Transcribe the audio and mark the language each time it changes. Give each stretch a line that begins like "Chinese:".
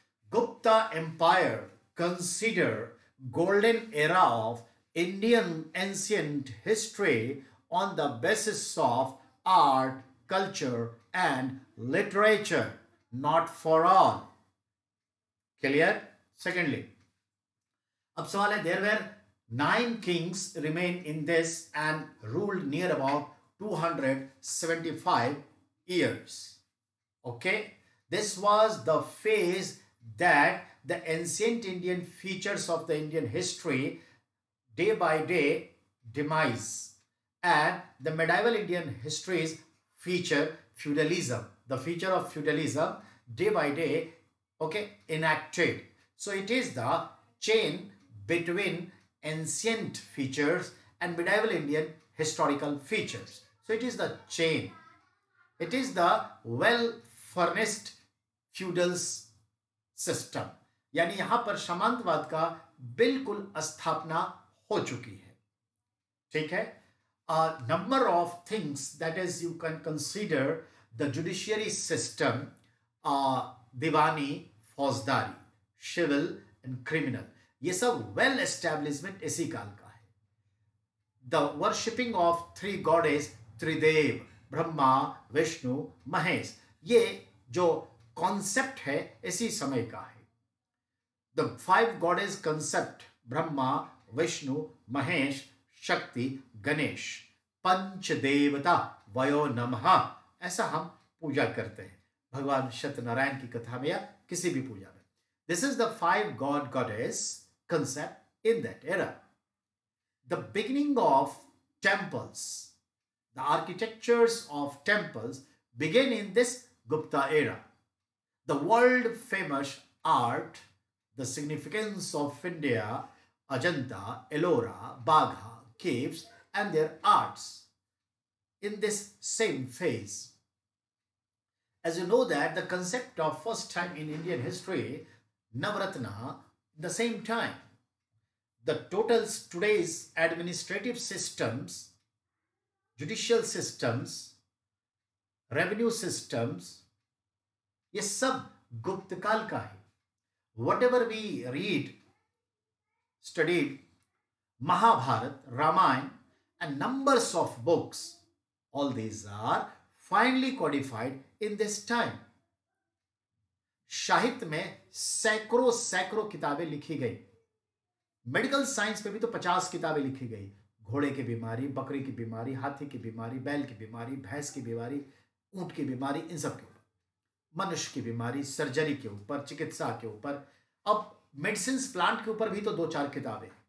English: Gupta empire consider golden era of Indian ancient history on the basis of art, culture and literature, not for all. Clear? Secondly,
Hindi: अब सवाल है,
English: there were 9 kings remained in this and ruled near about 275 years. Okay, this was the phase that the ancient Indian features of the Indian history day by day demise, and the medieval Indian histories feature feudalism, the feature of feudalism day by day, okay, enacted. So it is the chain between ancient features and medieval Indian historical features. So it is the chain, it is the well furnished feudal system,
Hindi: यानी यहां पर सामंतवाद का बिल्कुल स्थापना हो चुकी है। ठीक है,
English: a number of things, that is you can consider the judiciary system, दीवानी, फौजदारी, civil and criminal,
Hindi: ये सब
English: well establishment
Hindi: इसी काल का है।
English: the worshipping of 3 goddess, Tridev, Brahma, Vishnu, Mahesh,
Hindi: ये जो कॉन्सेप्ट है इसी समय का है।
English: the 5 goddess concept, Brahma, Vishnu, Mahesh, Shakti, Ganesh,
Hindi: पंच देवता वयो नमः, ऐसा हम पूजा करते हैं भगवान सत्यनारायण की कथा में या किसी भी पूजा में.
English: This is the five god goddess concept in that era. The beginning of temples, the architectures of temples began in this Gupta era. The world famous art, the significance of India, Ajanta, Ellora, Bagha, caves, and their arts in this same phase. As you know that the concept of first time in Indian history, Navaratna, the same time, the total today's administrative systems, judicial systems, revenue systems,
Hindi: ये सब गुप्त काल का है.
English: Whatever we read, studied, Mahabharat, Ramayana, and numbers of books, all these are finally codified in this time.
Hindi: साहित्य में सैकड़ों सैकड़ों किताबें लिखी गई. मेडिकल साइंस में भी तो 50 किताबें लिखी गई. घोड़े की बीमारी, बकरी की बीमारी, हाथी की बीमारी, बैल की बीमारी, भैंस की बीमारी, ऊंट की बीमारी, इन सब के ऊपर, मनुष्य की बीमारी, सर्जरी के ऊपर, चिकित्सा के ऊपर, अब मेडिसिन प्लांट के ऊपर भी तो 2-4 किताबें.